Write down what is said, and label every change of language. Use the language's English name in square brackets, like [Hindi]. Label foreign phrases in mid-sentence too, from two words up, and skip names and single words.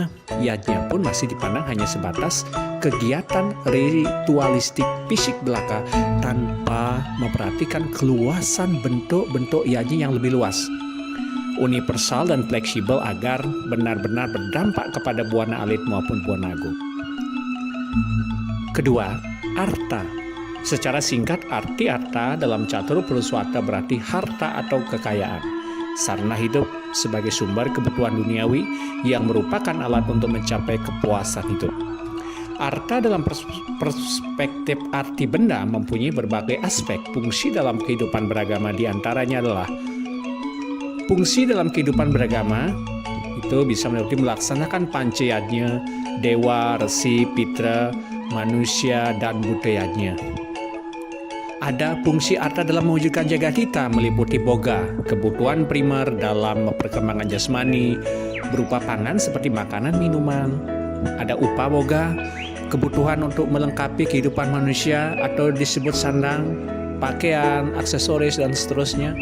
[Indonesian] Yadnya pun masih dipandang hanya sebatas kegiatan ritualistik fisik belaka, tanpa memperhatikan keluasan bentuk-bentuk yadnya yang lebih luas, universal dan fleksibel, agar benar-benar berdampak kepada buana alit maupun buana agung. Kedua, arta. Secara singkat, arti arta dalam catur Puruswarta berarti harta atau kekayaan, sarana hidup sebagai sumber kebutuhan duniawi yang merupakan alat untuk mencapai kepuasan hidup. Arta dalam perspektif arti benda mempunyai berbagai aspek fungsi dalam kehidupan beragama. Di antaranya adalah fungsi dalam kehidupan beragama itu bisa meliputi melaksanakan panceyadnya, dewa, resi, pitra, manusia, dan budayanya. Ada fungsi arta dalam mewujudkan jagat kita, meliputi boga, kebutuhan primer dalam perkembangan jasmani, berupa pangan seperti makanan, minuman. Ada upaboga, kebutuhan untuk melengkapi kehidupan manusia atau disebut sandang, pakaian, aksesoris, dan seterusnya.